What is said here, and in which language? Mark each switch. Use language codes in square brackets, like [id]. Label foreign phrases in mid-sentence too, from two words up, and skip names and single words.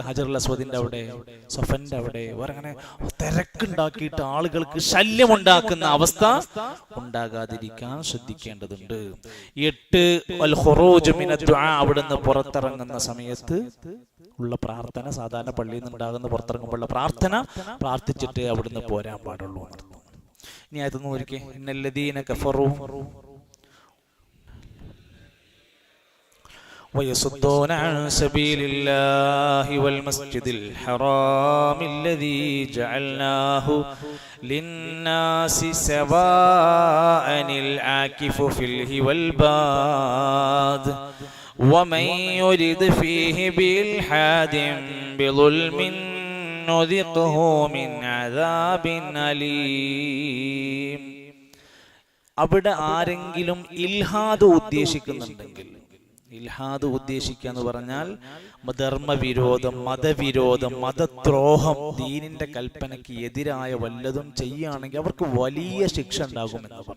[ml] ഹജറുൽ അസ്വദിന്റെ അവിടെ, സഫന്റെ അവിടെ അങ്ങനെ തിരക്കുണ്ടാക്കിയിട്ട് ആളുകൾക്ക് ശല്യമുണ്ടാക്കുന്ന അവസ്ഥ ഉണ്ടാകാതിരിക്കാൻ ശ്രദ്ധിക്കേണ്ടതുണ്ട്. [ar] 8, الخروج من دعاء. [ml] അവിടുന്ന് പുറത്തിറങ്ങുന്ന സമയത്ത് ഉള്ള പ്രാർത്ഥന, സാധാരണ പള്ളിയിൽ നിന്ന് ഉണ്ടാകുന്ന പുറത്തിറങ്ങുമ്പോഴുള്ള പ്രാർത്ഥന പ്രാർത്ഥിച്ചിട്ട് അവിടുന്ന് പോരാൻ പാടുള്ളൂ. ഇനി അതൊന്നും ഒരിക്കൽ [ar] إن الذين كفروا ويصدون عن سبيل الله والمسجد الحرام الذي جعلناه للناس سواء العاكف فيه والباد ومن يرد فيه بإلحاد بظلم نذقه من عذاب أليم. [ml] അവിടെ ആരെങ്കിലും ഇൽഹാദ് ഉദ്ദേശിക്കുന്നുണ്ടെങ്കിൽ, ഇൽഹാദ് ഉദ്ദേശിക്കുക എന്ന് പറഞ്ഞാൽ ധർമ്മവിരോധം, മതവിരോധം, മതദ്രോഹം, ദീനിന്റെ കൽപ്പനയ്ക്ക് എതിരായ വല്ലതും ചെയ്യുകയാണെങ്കിൽ അവർക്ക് വലിയ ശിക്ഷ ഉണ്ടാകുമെന്ന് പറഞ്ഞു.